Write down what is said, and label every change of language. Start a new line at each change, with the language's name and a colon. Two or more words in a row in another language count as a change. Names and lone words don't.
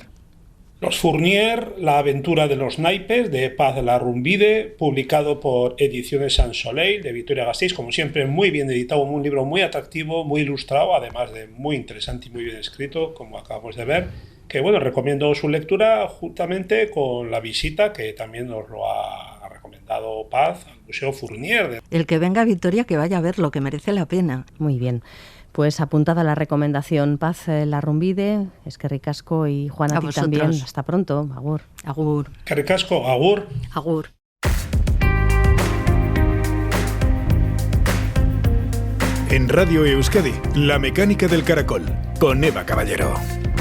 Spanish: Los Fournier, la aventura de los naipes, de Paz Larrumbide, publicado por Ediciones San Soleil, de Vitoria-Gasteiz, como siempre muy bien editado, un libro muy atractivo, muy ilustrado, además de muy interesante y muy bien escrito, como acabamos de ver, que bueno, recomiendo su lectura juntamente con la visita que también nos lo ha recomendado Paz al Museo Fournier. El que venga a Vitoria que vaya a verlo, que merece la pena. Muy bien. Pues apuntada la recomendación, Paz Larrumbide,
Basque: eskerrik asko,
Spanish: y Juan, a ti también. Hasta pronto.
Basque: Agur. Agur. Eskerrik asko, agur. Agur.
Spanish: En Radio Euskadi, La Mecánica del Caracol, con Eva Caballero.